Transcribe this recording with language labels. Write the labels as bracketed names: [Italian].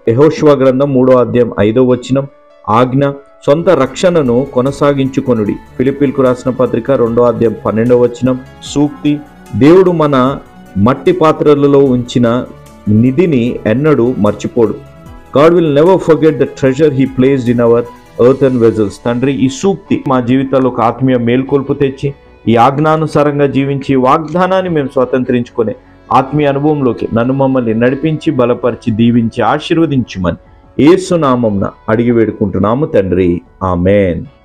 [Telugu] యెహోషువ గ్రంథం 3వ అధ్యాయం 5వ వచనం. ఆజ్ఞ, సొంత రక్షణను కొనసాగించుకొనుడి. ఫిలిప్పీలకు రాసిన పత్రిక 2వ అధ్యాయం 12వ వచనం. సూక్తి, దేవుడు మన మట్టి పాత్రలలో ఉంచిన నిధిని ఎన్నడూ మర్చిపోడు. [English] God will never forget the treasure he placed in our earthen vessels. [Telugu] తండ్రి, ఈ సూక్తి మా జీవితాల్లో ఒక ఆత్మీయ మేల్కొల్పు తెచ్చి ఈ ఆజ్ఞానుసారంగా జీవించి వాగ్దానాన్ని మేము స్వతంత్రించుకునే ఆత్మీయ అనుభవంలోకి నన్ను మమ్మల్ని నడిపించి బలపరిచి దీవించి ఆశీర్వదించుమని యేసు నామమున అడిగి వేడుకుంటున్నాము తండ్రి. ఆమేన్.